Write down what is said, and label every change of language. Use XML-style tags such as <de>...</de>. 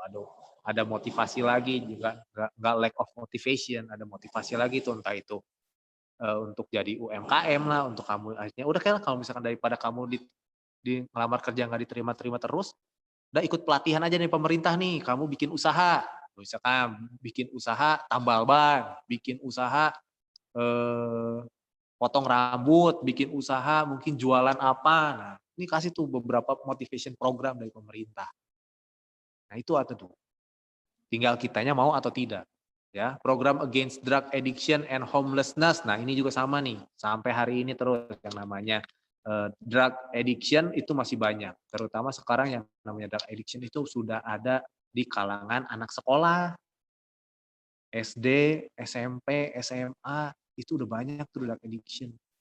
<id>Aduh, ada motivasi lagi juga, nggak</id> <en>lack of motivation,</en> <id>ada motivasi lagi tuh, entah itu untuk jadi UMKM lah, untuk kamu akhirnya udah kan kalau misalkan daripada kamu di ngelamar kerja nggak diterima terus, udah ikut pelatihan aja nih pemerintah nih, kamu bikin usaha, misalkan bikin usaha tambal ban, bikin usaha eh, potong rambut, bikin usaha mungkin jualan apa. Nah, ini kasih tuh beberapa motivation program dari pemerintah. Nah, itu ada tuh. Tinggal kitanya mau atau tidak.</id> <en>Ya, program against drug addiction and homelessness.</en> <id>Nah, ini juga sama nih. Sampai hari ini terus yang namanya drug addiction itu masih banyak. Terutama sekarang yang namanya drug addiction itu sudah ada di kalangan anak sekolah, SD, SMP, SMA, itu udah banyak tuh drug addiction.</id>